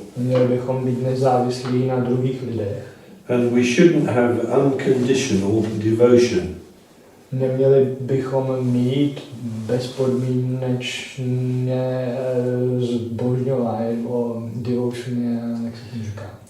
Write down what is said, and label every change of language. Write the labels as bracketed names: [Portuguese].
[Czech] Měli bychom být nezávislí na druhých lidech. [English] And we shouldn't have unconditional devotion. [Czech] Neměli bychom mít bezpodmínečné zbožňování, o devotion, jak se tím říká?